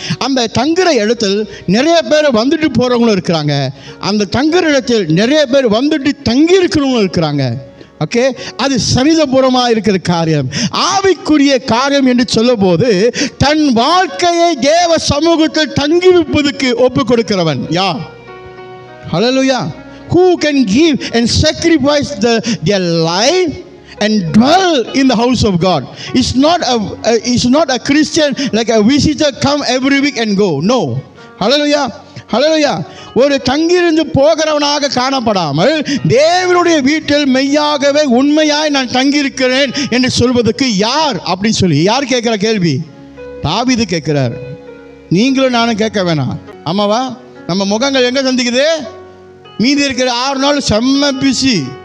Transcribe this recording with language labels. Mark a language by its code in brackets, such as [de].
[ta] அந்த தங்குற இடத்தில் நிறைய பேர் வந்துட்டு போறவங்களும் இருக்கிறாங்க, அந்த தங்குற இடத்தில் நிறைய பேர் வந்துட்டு தங்கி இருக்கிறவங்களும் இருக்கிறாங்க. ஓகே, அது சரிதபுரமாக இருக்கிற காரியம், ஆவிக்குரிய காரியம் என்று சொல்லும் போது தன் வாழ்க்கையை தேவ சமூகத்தில் தங்கி வைப்பதற்கு ஒப்பு கொடுக்கிறவன் யார்? ஹல்லேலூயா. [en] Who can give and sacrifice their life and dwell in the house of God? It's not a Christian like a visitor come every week and go. No. Hallelujah. Hallelujah. [ta] ஒரு தங்கியிருந்து போகிறவனாக காணப்படாமல் தேவனுடைய வீட்டில் மெய்யாகவே உண்மையாய் நான் தங்கியிருக்கிறேன் என்று சொல்வதற்கு யார் அப்படின்னு சொல்லி யார் கேட்கிற கேள்வி? தாவீது கேட்கிறார். நீங்களும் நானும் கேட்க வேணாம். ஆமாவா? நம்ம முகங்கள் எங்க சந்திக்குது? மீதி இருக்கிற 6 நாள் செம்ம பிஸி.